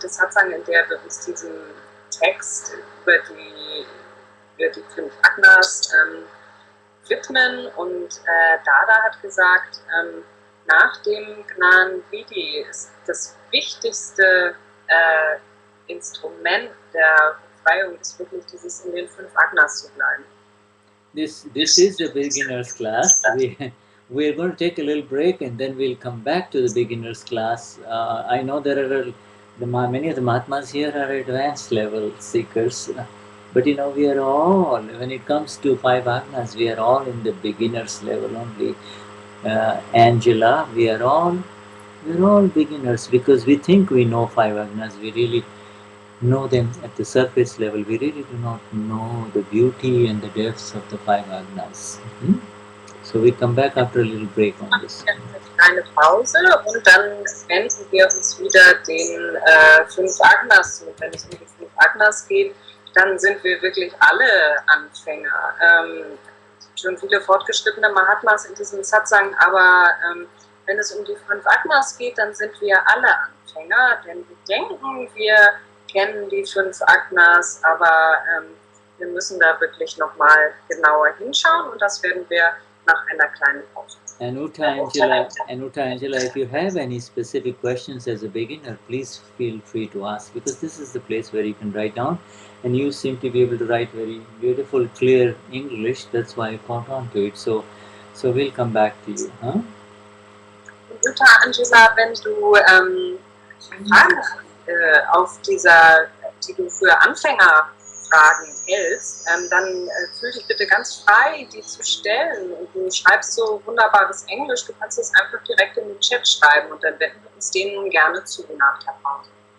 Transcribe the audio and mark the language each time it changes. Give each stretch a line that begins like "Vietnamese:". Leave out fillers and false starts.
German: Satsang, in der wir uns diesem Text über die 5 Agnas widmen. Und Dada hat gesagt, nach dem Gnan Vidhi ist das wichtigste Instrument der Befreiung ist wirklich dieses in den 5 Agnas zu bleiben.
English: This is the beginner's class. We're going to take a little break and then we'll come back to the beginner's class. I know there are many of the Mahatmas here are advanced level seekers, but you know, we are all, when it comes to 5 Agnas, we are all in the beginner's level only. Angela, we're all beginners because we think we know 5 Agnas. We really know them at the surface level. We really do not know the beauty and the depths of the 5 Agnas. So we come back after a little break on this.
German: Eine Pause und dann wenden wir uns wieder den 5 Agnas zu. Wenn es um die 5 Agnas geht, dann sind wir wirklich alle Anfänger. Schon viele fortgeschrittene Mahatmas in diesem Satsang, aber wenn es um die 5 Agnas geht, dann sind wir alle Anfänger, denn wir denken, wir kennen die 5 Agnas, aber wir müssen da wirklich nochmal genauer hinschauen und das werden wir nach einer kleinen Pause.
English: And Uta Angela, if you have any specific questions as a beginner, please feel free to ask, because this is the place where you can write down, and you seem to be able to write very beautiful, clear English. That's why I caught on to it. So we'll come back to you. Huh?
German: Uta Angela, wenn du Fragen auf die du für Anfängerfragen hältst, dann fühl dich bitte ganz frei, die zu stellen. Und du schreibst so wunderbares Englisch, du kannst es einfach direkt in den Chat schreiben und dann wenden wir uns denen gerne zu nach der Pause.